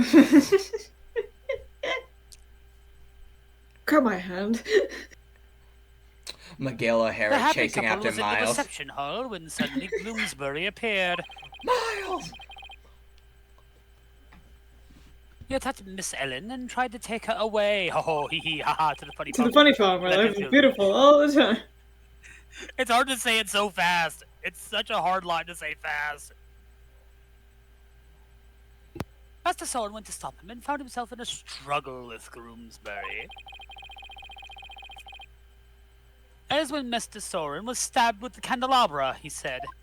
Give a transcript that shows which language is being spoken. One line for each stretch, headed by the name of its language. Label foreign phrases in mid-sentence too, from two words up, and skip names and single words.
English: Grab my hand. Miguel The O'Hara happy chasing couple after was in the Miles. reception hall when suddenly Gloomsbury appeared. Miles! He attacked Miss Ellen and tried to take her away. Ho ho hee hee ha ha to the funny To the part. funny part, my Let life me is feel- beautiful all the time. It's hard to say it so fast. It's such a hard line to say fast. Master Soren went to stop him and found himself in a struggle with Gloomsbury. That is when Master Soren was stabbed with the candelabra, he said.